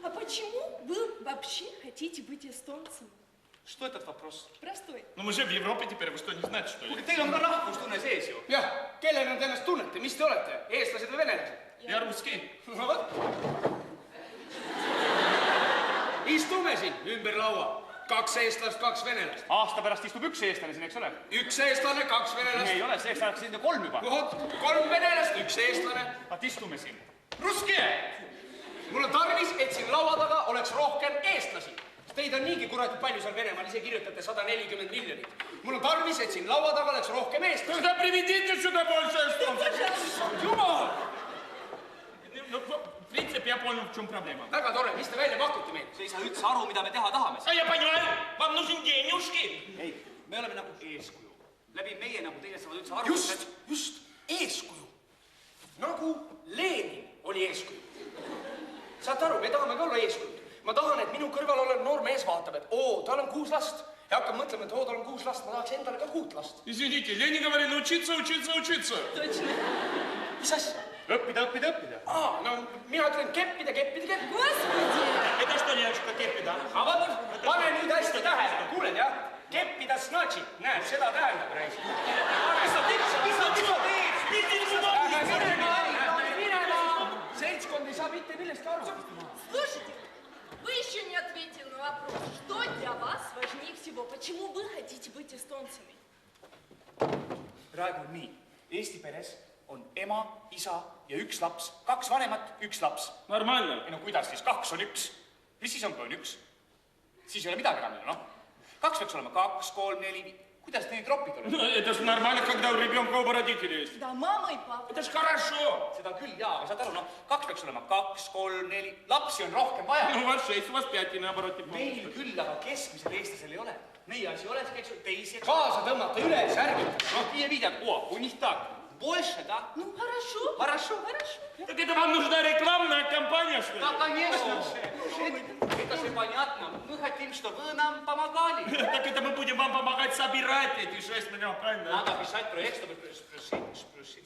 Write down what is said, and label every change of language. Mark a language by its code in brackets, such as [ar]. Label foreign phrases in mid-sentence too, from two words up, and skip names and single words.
[ru] почему вы вообще хотите быть эстонцем? Что этот вопрос? Простой. Ну мы же в Европе теперь, вы что, не знаете, что ли? [et] Teil on ka rahvustunne sees ju. Jah, kellena te ennast tunnete, mis te olete? Eestlased või venelased? [ru] Я русский. [et] No vot. Istume siin ümber laua. 2 eestlast, 2 venelast. Aasta pärast istub üks eestlane siin, eks ole? 1 eestlane, 2 venelast. Ei ole, see saaks siin 3 juba. Vot, 3 venelast, 1 eestlane. Vaat istume siin. Ruski! Mul on tarvis, et siin laua taga oleks rohkem eestlasi. Teid on niigi kuradi palju seal Venemaal, ise kirjutate 140 miljonit. Mul on tarvis, et siin laua taga oleks rohkem eestlasi. [ru] Тогда приведите сюда больше эстонцев. [et] Jumal! [ru] Ну, в принципе, я понял, в чем проблема. [et] Väga tore, mis te välja pakute meil? See ei saa üldse aru, mida me teha tahame. [ru] А я понимаю, вам нужен денежки. [et] Ei, me oleme nagu eeskuju. Läbi meie nagu teie saavad üldse aru. Just, eeskuju. Nagu Lenin oli eeskuju. Saate aru, me tahame ka olla eeskujud. Ma tahan, et minu kõrval olev noor mees vaatab, et tal on 6 last. Ja hakkab mõtlema, et tal on 6 last, ma tahaks endale ka 6 last. [ru] Извините, Ленин говорил учиться, учиться, учиться. Точно. [et] Mis asja? Õppida, õppida, õppida. No mina ütlen keppida, keppida, keppida. [ru] Господи! Это что, девочка, [et] keppida? Aga vot, pane nüüd hästi tähele. Kuuled, jah? Keppida snatšit. Näed, seda tähendab, reis. Seltskond ei saa mitte millestki aru. [ru] Слушайте, вы еще не ответили на вопрос, что для вас важнее всего? Почему вы хотите быть эстонцами? [et] Praegu on nii. Eesti peres on ema, isa ja 1 laps. 2 vanemat, 1 laps. [ru] Нормально. [et] Ei no kuidas siis? 2 on 1. Mis siis on, kui on 1? Siis ei ole midagi enam, noh. 2 peaks olema 2, 3, 4, 5. Kuidas need tropid on? [ru] Ну, это же нормально, когда у ребенка оба родителя есть. Да, мама и папа. Это же хорошо. [et] Seda küll, jaa, aga saad aru, noh, 2 peaks olema 2, 3, 4. Lapsi on rohkem vaja. [ru] Ну, у вас 6, у вас 5, и наоборот. [et] Meil küll, aga keskmisel eestlasel ei ole. Meie asi olekski, eks ju, teisi, eks ju. Kaasa tõmmata üles, ärgita. Noh, viie viidad, [ru] у них так. Больше, да? Ну, хорошо. Хорошо. Так это вам нужна рекламная кампания, что ли? Да, конечно же. Это же понятно. Мы хотим, чтобы вы нам помогали. Так это мы будем вам помогать собирать эти 6 миллионов, правильно? Надо писать проект, чтобы спросить.